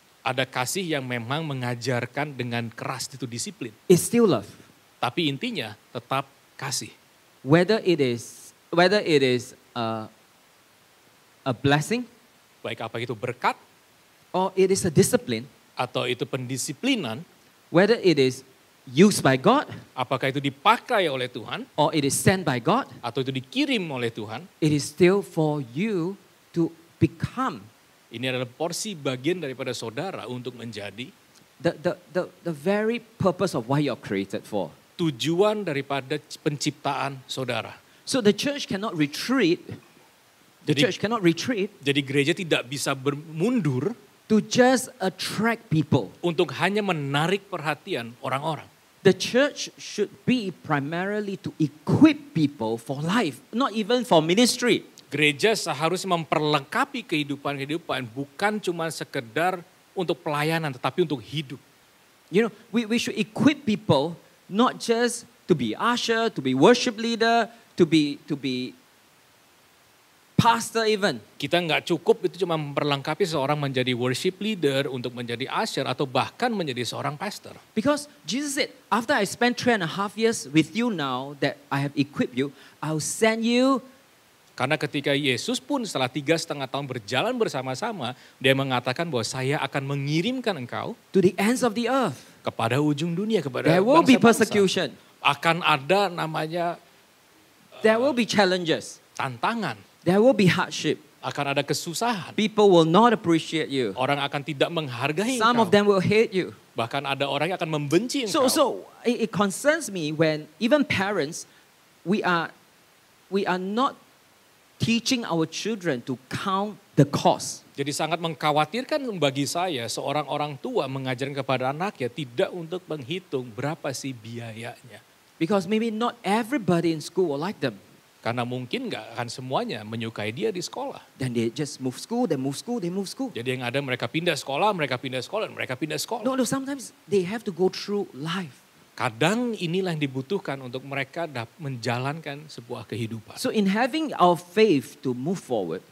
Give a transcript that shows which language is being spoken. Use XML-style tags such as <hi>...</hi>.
<id>ada kasih yang memang mengajarkan dengan keras itu disiplin.</id> <en>It's still love.</en> <id>Tapi intinya tetap kasih.</id> <en>Whether it is a blessing</en> <id>Baik apa itu berkat</id> <en>or it is a discipline,</en> <id>atau itu pendisiplinan,</id> <en>whether it is used by God</en> <id>apakah itu dipakai oleh Tuhan</id> <en>or it is sent by God,</en> <id>atau itu dikirim oleh Tuhan,</id> <en>it is still for you to become</en> <id>ini adalah porsi bagian daripada saudara untuk menjadi</id> <en>the very purpose of why you're created for.</en> <id>tujuan daripada penciptaan saudara.</id> <en>So the church cannot retreat. The</en> <id>Jadi-</id> <en>church cannot retreat</en> <id>Jadi gereja tidak bisa bermundur</id> <en>to just attract people.</en> <id>untuk hanya menarik perhatian orang-orang.</id> <en>The church should be primarily to equip people for life, not even for ministry.</en> <id>Gereja seharusnya memperlengkapi kehidupan, bukan cuma sekedar untuk pelayanan, tetapi untuk hidup.</id> <en>You know, we should equip people not just to be usher, to be worship leader, to be pastor even.</en> <id>Kita nggak cukup itu cuma memperlengkapi seorang menjadi worship leader, untuk menjadi usher, atau bahkan menjadi seorang pastor.</id> <en>Because Jesus said, after I spent 3.5 years with you now that I have equipped you, I'll send you.</en> <id>Karena ketika Yesus pun setelah 3,5 tahun berjalan bersama-sama, dia mengatakan bahwa saya akan mengirimkan engkau</id> <en>To the ends of the earth.</en> <id>kepada ujung dunia, kepada</id> <en>There will be</en> <id>bangsa-bangsa.</id> <en>persecution.</en> <id>Akan ada namanya</id> <en>There will be challenges.</en> <id>tantangan,</id> <en>There will be hardship.</en> <id>akan ada kesusahan.</id> <en>People will not appreciate you.</en> <id>Orang akan tidak menghargai</id> <en>Some of</en> <id>engkau.</id> <en>them will hate you.</en> <id>Bahkan ada orang yang akan membenci engkau.</id> <en>So it concerns me when even parents, we are not teaching our children to count the cost.</en> <id>Jadi sangat mengkhawatirkan bagi saya seorang orang tua mengajarkan kepada anaknya tidak untuk menghitung berapa sih biayanya.</id> <en>Because maybe not everybody in school will like them.</en> <id>Karena mungkin nggak akan semuanya menyukai dia di sekolah.</id> <en>Then they just move school, they move school, they move school.</en> <id>Jadi yang ada mereka pindah sekolah, dan mereka pindah sekolah.</id> <en>No, sometimes they have to go through life.</en> <id>Kadang inilah yang dibutuhkan untuk mereka menjalankan sebuah kehidupan.</id> <en>So in having our faith to move forward,</en>